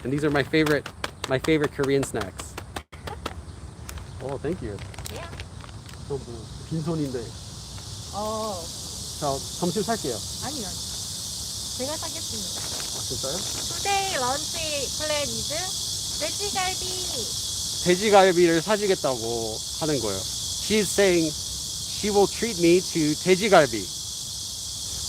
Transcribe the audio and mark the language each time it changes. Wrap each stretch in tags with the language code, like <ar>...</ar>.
<en>And these are my favorite Korean snacks. Oh, thank you. Yeah.</en> <ko>빈손인데. 자, 점심 살게요. 아니요. 제가 사겠습니다. 진짜요?</ko> <en>Today lunch plan is 돼지갈비.</en> <ko>돼지갈비를 사주겠다고 하는 거예요.</ko> <en>She's saying she will treat me to 돼지갈비.</en>